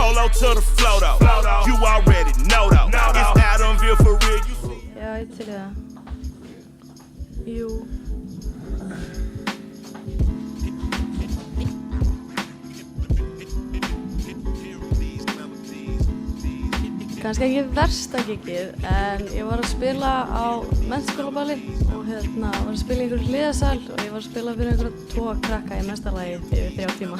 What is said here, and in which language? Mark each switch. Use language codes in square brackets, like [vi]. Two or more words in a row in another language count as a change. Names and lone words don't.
[en] Polo to the flow though. You already know though. It's Adamville for real. [is] Já, ég til það. Jú. Kannski ekki versta gigið, en ég var að spila á menntaskólaballi og var að spila í einhverjum hliðasal og ég var að spila fyrir einhverja 2 krakka í mestarlagi yfir 3 tíma.